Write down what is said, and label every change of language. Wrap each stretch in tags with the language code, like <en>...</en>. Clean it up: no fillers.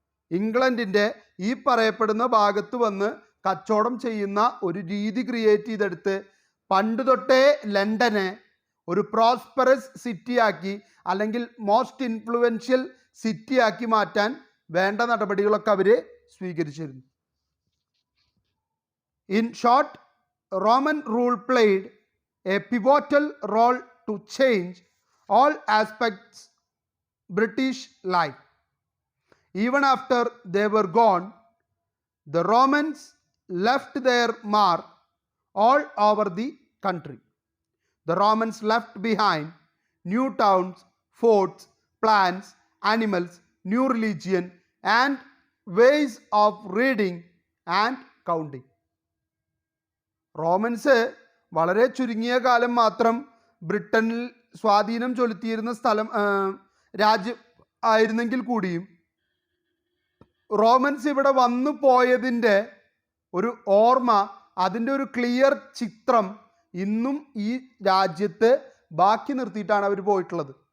<ml>ഇംഗ്ലണ്ടിൻ്റെ ഈ പറയപ്പെടുന്ന ഭാഗത്ത് വന്ന് കച്ചവടം ചെയ്യുന്ന ഒരു രീതി ക്രിയേറ്റ് ചെയ്തെടുത്ത് പണ്ട് തൊട്ടേ ലണ്ടനെ ഒരു പ്രോസ്പെറസ് സിറ്റിയാക്കി അല്ലെങ്കിൽ മോസ്റ്റ് ഇൻഫ്ലുവൻഷ്യൽ സിറ്റിയാക്കി മാറ്റാൻ വേണ്ട നടപടികളൊക്കെ അവർ സ്വീകരിച്ചിരുന്നു.</ml> <en>In short, Roman rule played a pivotal role to change all aspects British life. Even after they were gone, the Romans left their mark all over the country. The Romans left behind new towns, forts, plants, animals, new religion, and ways of reading and counting.</en> <ml>Romance വളരെ ചുരുങ്ങിയ കാലം മാത്രം ബ്രിട്ടനിൽ സ്വാധീനം ചെലുത്തിയിരുന്ന രാജ്യം ആയിരുന്നെങ്കിൽ കൂടിയും romance ഇവിടെ വന്നു പോയതിൻ്റെ ഒരു ഓർമ്മ, അതിൻ്റെ ഒരു ക്ലിയർ ചിത്രം ഇന്നും ഈ രാജ്യത്ത് ബാക്കി നിർത്തിയിട്ടാണ് അവർ പോയിട്ടുള്ളത്.</ml>